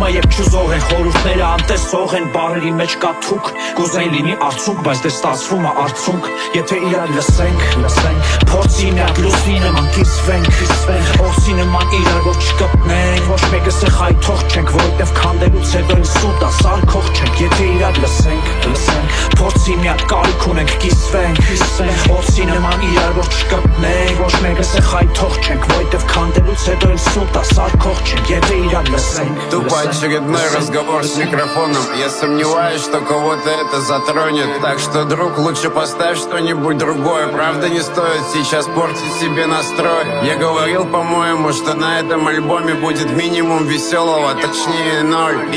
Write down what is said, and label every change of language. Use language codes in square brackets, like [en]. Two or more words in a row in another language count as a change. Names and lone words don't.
[hy] է և չուզող են, խորհուրդները անտեսող են Բարերի մեջ կա թուք, կուզեն լինի արդյունք Բայց դե ստացվում է արդյունք Եթե իրար լսենք Փորձի միակ լուսնի նման կիսվենք Օսի նման իրար որ չկպնենք Ոչ մեկս է խայթող չենք Որովհետև քանդելուց հետո ինձ սուտ է սարքող չենք Եթե իրար լսենք Փորձի միակ կարիք ունենք կիսվենք Օսի նման իրար որ չկպնենք Ոչ մեկս է խայթող չենք Որովհետև քանդելուց հետո ինձ սուտ է սարքող չենք Եթե իրար լսենք [ru] Тупо очередной разговор с микрофоном Я сомневаюсь, что кого-то это затронет Так что, друг, лучше поставь что-нибудь другое Правда не стоит сейчас портить себе настрой Я говорил, по-моему, что на этом альбоме будет минимум веселого Точнее 0 И